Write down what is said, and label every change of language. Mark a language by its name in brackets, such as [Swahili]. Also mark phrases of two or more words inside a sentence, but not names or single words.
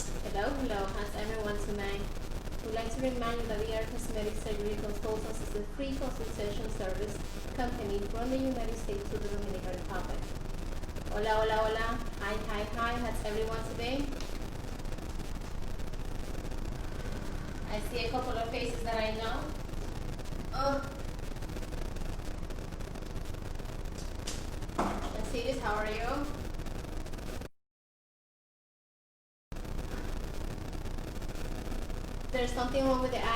[English] Hello, hello, how's everyone tonight? We'd like to remind you that VR Cosmetic Surgery Consultants is a free consultation service company from the United States to the Dominican Republic. [Spanish] Hola, hola, hola. [English] Hi, hi, hi. How's everyone today? I see a couple of faces that I know. Oh. Let's see this. How are you? There's something wrong with the audio.